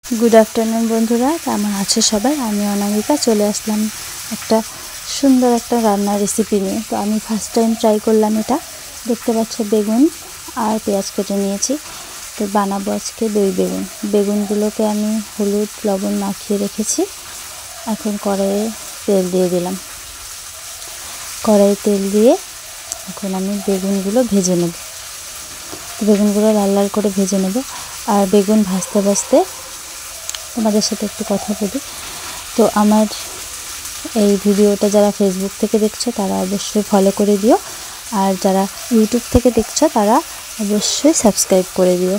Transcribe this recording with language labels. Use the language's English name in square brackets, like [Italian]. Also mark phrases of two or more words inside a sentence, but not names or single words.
[English] Good afternoon [Bangla] বন্ধুরা কেমন আছো সবাই। আমি অনামিকা চলে আসলাম এক সুন্দর এক রান্নার রেসিপি নিয়ে। তো আমি [English] first time try [Bangla] করলাম এটা। দেখতে পাচ্ছো বেগুন আর পেঁয়াজ কেটে নিয়েছি। তো বানাবো আজকে দই বেগুন। বেগুনগুলোকে আমি হলুদ লবণ মাখিয়ে রেখেছি। এখন কড়াইয়ে তেল দিয়ে দিলাম। কড়াইয়ে তেল দিয়ে এখন আমি বেগুনগুলো ভেজে নেব। বেগুনগুলো লাল লাল করে ভেজে নেব। আর বেগুন ভাজতে ভাজতে তোমাদের সাথে একটু কথা বলি। তো আমার এই ভিডিওটা যারা ফেসবুক থেকে দেখছো তারা অবশ্যই ফলো করে দিও, আর যারা ইউটিউব থেকে দেখছো তারা অবশ্যই সাবস্ক্রাইব করে দিও।